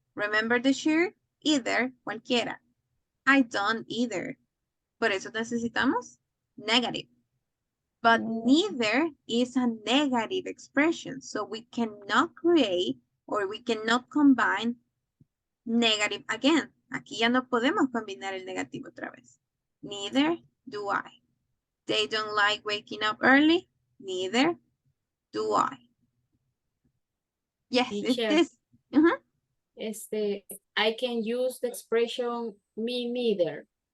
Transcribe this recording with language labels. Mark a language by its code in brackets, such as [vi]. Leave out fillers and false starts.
[en] Remember the shirt? Either, [es] cualquiera. [en] I don't either. [es] Por eso necesitamos negative. [en] But neither is a negative expression. So we cannot create or we cannot combine negative again. [es] Aquí ya no podemos combinar el negativo otra vez. [en] Neither do I. They don't like waking up early. Neither do I. Yes, it's Teacher. this. I can use the expression me neither.